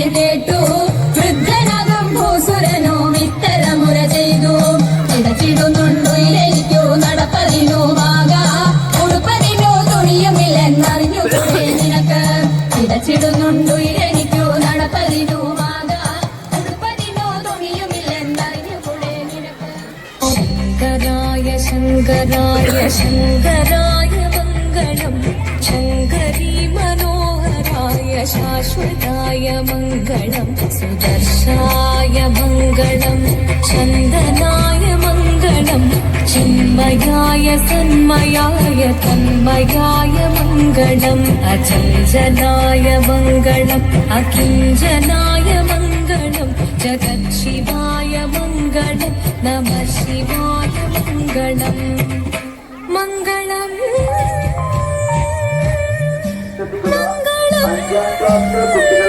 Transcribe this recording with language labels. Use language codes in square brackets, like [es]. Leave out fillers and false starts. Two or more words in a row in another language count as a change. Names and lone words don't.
[ml] കേട്ടു വൃദ്ധനാകും ഭൂസുരനും ഇത്തരമുര ചെയ്തു ഇടച്ചിടുന്നുണ്ടു ഇലെനിക്കു നടപ്പതിനുമാക ഉടുപ്പതിനു തുണിയുമില്ലെന്നറിഞ്ഞു കൂടെ നിനക്ക് ഇടച്ചിടുന്നുണ്ടു ഇലെനിക്കു നടപ്പതിനുമാക ഉടുപ്പതിനു തുണിയുമില്ലെന്നറിഞ്ഞു കൂടെ നിനക്ക് [sa] ശങ്കരായ ശങ്കരായ ശങ്കരായ മംഗളം ശങ്കരീ മനോഹരായ शाश्वताय मङ्गलम् सुदर्शाय मङ्गलम् चन्दनाय मङ्गलम् चिन्मयाय सन्मयाय तन्मयाय मङ्गलम् अचञ्चलाय मङ्गलम् अकिञ्चनाय मङ्गलम् जगत्शिवाय मङ्गलम् नमः शिवाय मङ्गलम् मङ्गलम् मङ्गलम्